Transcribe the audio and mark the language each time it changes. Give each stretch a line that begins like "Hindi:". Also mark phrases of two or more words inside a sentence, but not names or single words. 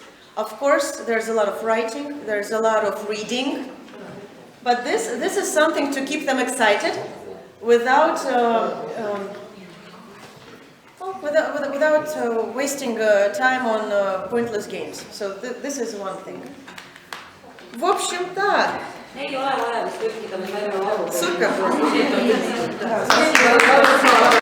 English: Of course, there's a lot of writing, there's a lot of reading, but this is something to keep them excited without wasting time on pointless games. So this is one thing.
Russian: В общем, да.
Estonian: Ei ole vaja tõlkida, me saime aru. Super.